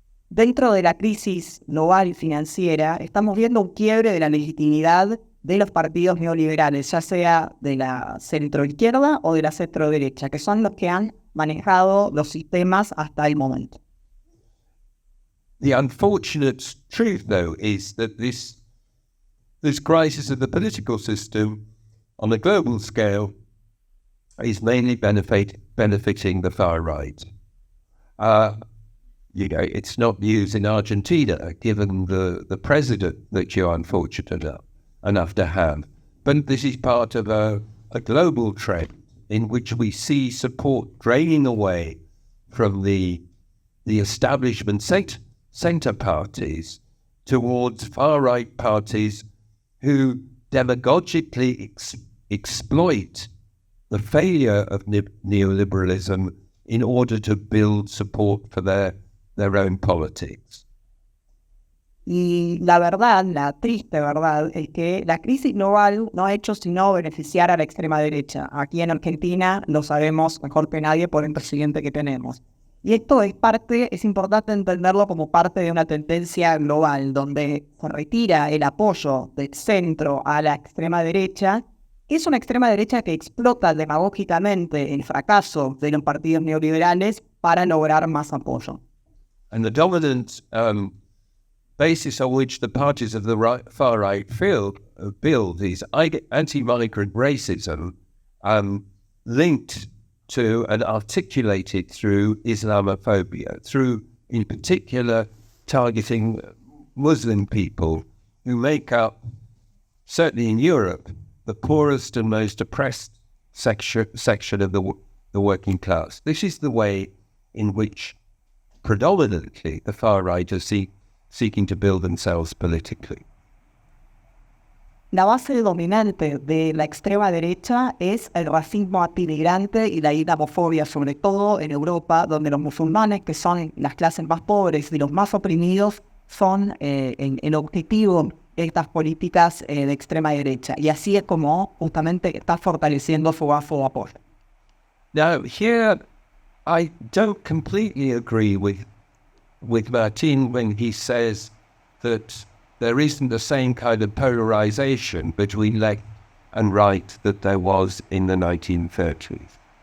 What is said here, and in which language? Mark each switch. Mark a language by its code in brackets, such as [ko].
[es] Dentro de la crisis global y financiera, estamos viendo un quiebre de la legitimidad de los partidos neoliberales, ya sea de la centroizquierda o de la centroderecha, que son los que han manejado los sistemas hasta el momento. [en] The unfortunate truth, though, is that this crisis of the political system on a global scale is mainly benefiting the far right. It's not news in Argentina, given the president that you're unfortunate enough to have. But this is part of a global trend in which we see support draining away from the establishment centre parties towards far-right parties who demagogically exploit the failure of neoliberalism in order to build support for their own politics. [es] Y la verdad, la triste verdad, es que la crisis global no ha hecho sino beneficiar a la extrema derecha. Aquí en Argentina lo sabemos mejor que nadie por el presidente que tenemos. Y esto es importante entenderlo como parte de una tendencia global, donde se retira el apoyo del centro a la extrema derecha. Es una extrema derecha que explota demagógicamente el fracaso de los partidos neoliberales para lograr más apoyo. [en] And the dominant basis on which the parties of the far right build is anti-migrant racism, linked to and articulated through Islamophobia, through, in particular, targeting Muslim people who make up, certainly in Europe, the poorest and most oppressed section of the working class. This is the way in which predominantly the far right are seeking to build themselves politically. [es] La base dominante de la extrema derecha es el racismo antimigrante y la islamofobia, sobre todo en Europa, donde los musulmanes, que son las clases más pobres y los más oprimidos, son el objetivo de estas políticas de extrema derecha. Y así es como justamente está fortaleciendo su apoyo. [en] Now, here I don't completely agree with Martin when he says that there isn't the same kind of polarization between left and right that there was in the 1930s.